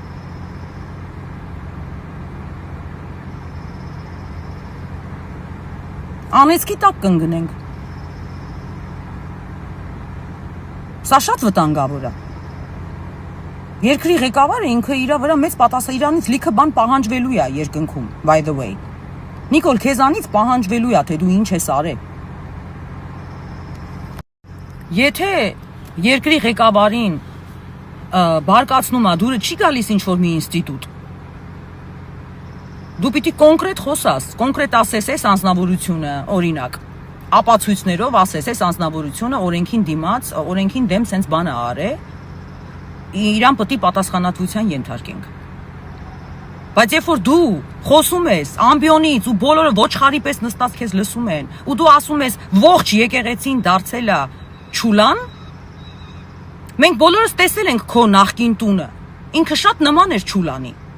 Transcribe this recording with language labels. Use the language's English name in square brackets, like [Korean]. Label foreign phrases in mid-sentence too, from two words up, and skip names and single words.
[Armenian] Անեցքի տակ կընկնենք։ Սա շատ վտանգավոր է։ Երկրի ղեկավարը ինքը իր վրա մեծ իրանից լիքը բան պահանջվելու է երկնքում, [English] by the way։ [Armenian] Նիկոլ, քեզանից պահանջվելու է, թե դու ինչ ես արել։ Եթե երկրի ղեկավարին բարկացնում է, դուրը չի գալիս ինչ-որ մի ինստիտուտ, դու պիտի կոնկրետ խոսաս, կոնկրետ ասես այս անձնավորությունը, օրինակ, ապացույցներով ասես այս անձնավորությունը օրենքին դիմաց, օրենքին դեմ սենց բանը արե, իրան պիտի պատասխանատվության ենթարկենք։ Բայց երբ որ դու խոսում ես ամբիոնից ու բոլորը ոչխարի պես նստած քեզ լսում են, ու դու ասում ես ողջ եկեղեցին դարձել է չուլան, մենք բոլորս տեսել ենք քո նախկին տունը, ինքը շատ նման էր չուլանի։